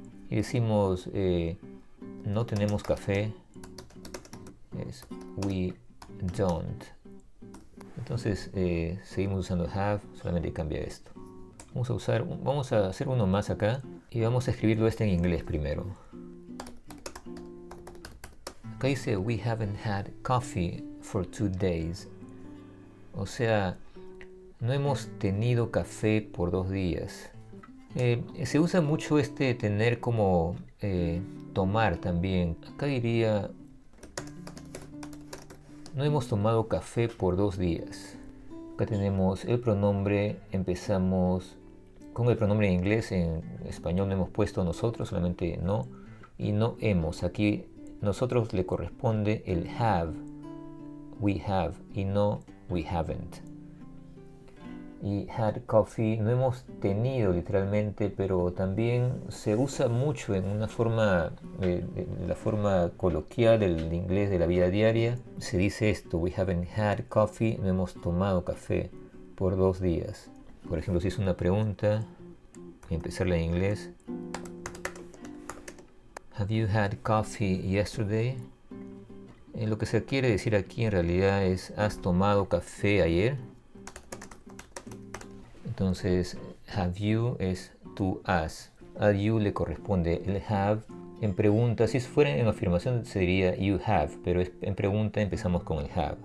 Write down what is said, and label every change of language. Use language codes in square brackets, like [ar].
[es] Y decimos, no tenemos café, es we don't. Entonces seguimos usando have, solamente cambia esto. Vamos a hacer uno más acá y vamos a escribirlo en inglés primero. Acá dice [en] we haven't had coffee for 2 days. [es] O sea, no hemos tenido café por 2 días. Se usa mucho tener como tomar también. Acá diría no hemos tomado café por 2 días. Acá tenemos el pronombre, empezamos con el pronombre en inglés, en español no hemos puesto nosotros, solamente no, y no hemos. Aquí nosotros le corresponde el have, we have, y no we haven't. Y had coffee no hemos tenido literalmente, pero también se usa mucho en una forma, la forma coloquial del inglés de la vida diaria. Se dice esto, [en] we haven't had coffee, [es] no hemos tomado café por 2 días. Por ejemplo, si es una pregunta, empezarla en inglés. [en] Have you had coffee yesterday? [es] Lo que se quiere decir aquí en realidad es, ¿has tomado café ayer? Entonces, have you es tú has. A you le corresponde el have. En pregunta, si fuera en afirmación se diría you have, pero en pregunta empezamos con el have.